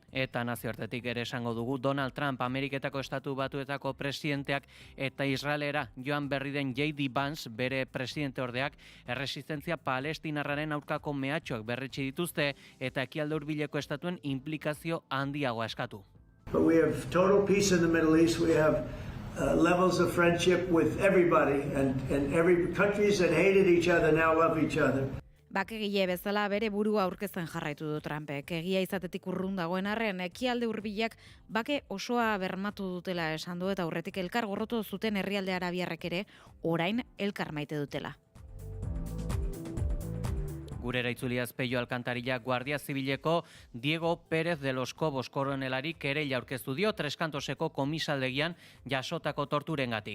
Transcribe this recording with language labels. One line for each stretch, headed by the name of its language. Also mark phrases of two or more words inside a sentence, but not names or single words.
Basque: Eta nazioartetik ere esango dugu Donald Trump, Ameriketako Estatu Batuetako presidenteak eta Israelera joan berri den J.D. Vance, bere presidente ordeak, erresistentzia palestinarraren aurkako mehatxoak berretsi dituzte eta ekialde hurbileko estatuen implikazio handiagoa eskatu.
English: But we have total peace in the Middle East. We have levels of friendship with everybody, and every countries that hated each other now love each other.
Basque: Bakegile bezala bere burua aurkezten jarraitu du Trumpek. Egia izatetik urrun dagoen arren, ekialde hurbilak bake osoa bermatu dutela esan du eta aurretik elkar gorrotu zuten herrialde arabiarrek ere orain elkar maite dutela. Gurera itzuliaz Peio Alcantarilla Guardia Zibileko Diego Pérez de los Cobos koronelari kereila aurkeztu dio Treskantoseko komisaldegian jasotako torturengatik.